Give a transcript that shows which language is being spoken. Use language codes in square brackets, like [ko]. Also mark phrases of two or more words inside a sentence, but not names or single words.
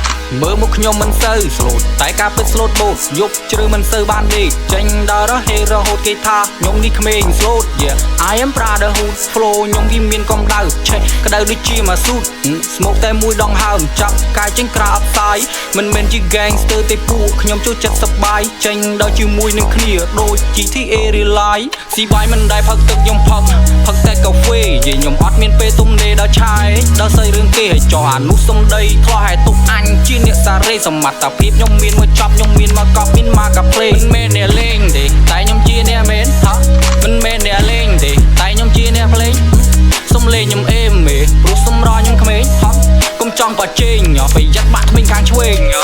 [km] មើលមកខ្ញុំមិនសូវស្លូតតែការពិតស្លូតបូតយប់ជ្រៅមិនសូវបានដេកចេញដល់រហេរហូតគេថាខ្ញុំនេះក្មេងស្លូត [en] I am brotherhood flow [km] ខ្ញុំវាមានកំដៅឆេះក្តៅ ដូចជាមកស៊ូតស្មោកតែមួយដងហើមចាប់កាយចេញក្រៅអបសាយមិនមែនជា gangster ទេពួកខ្ញុំចូលចិត្តសប្បាយចេញដល់ជាមួយនឹងគ្នាដូច GTA [en] real life [km] ស៊ីបាយមិនដែលផឹកទឹកខ្ញុំផឹកតែកាហ្វេយេខ្ញុំអត់មានពេលទំនេរដល់ឆាយដល់ស្អីរឿងគេឲ្យចោះអានោះសំដីធ្លោះឲ្យទុកអញជាអ្នកសារ៉េសមត្ថភាពខ្ញុំមានមកចប់ខ្ញុំមានមកកប់មានមកកាភ្លេងមិនមែនអ្នកលេងទេតែខ្ញុំជាអ្នកមែនហ៎មិនមែនអ្នកលេងទេតែខ្ញុំជាអ្នកភ្លេងសំលេងខ្ញុំអេមមេព្រោះសម្រស់ខ្ញុំក្មេងហ៎កុំចង់បោះជេងប្រយ័ត្នបាក់ក្មេងខាងឆ្វេង